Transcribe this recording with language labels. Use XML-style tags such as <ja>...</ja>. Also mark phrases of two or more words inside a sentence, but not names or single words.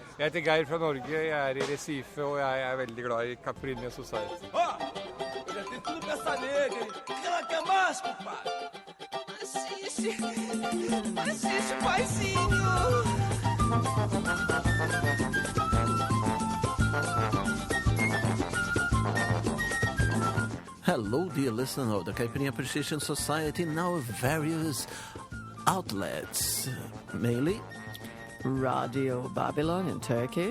<no>Jeg heter Geir fra Norge, jeg er i Recife, og jeg er veldig glad i Caipirinha Society.</no> <pt>Ó, eu já tenho tudo pra essa nega, hein? O que ela quer mais, compadre? Assiste, paizinho.</pt> <en>Hello, dear listener of the Caipirinha Appreciation Society in our various outlets, mainly Radio Babylon in Turkey,</en>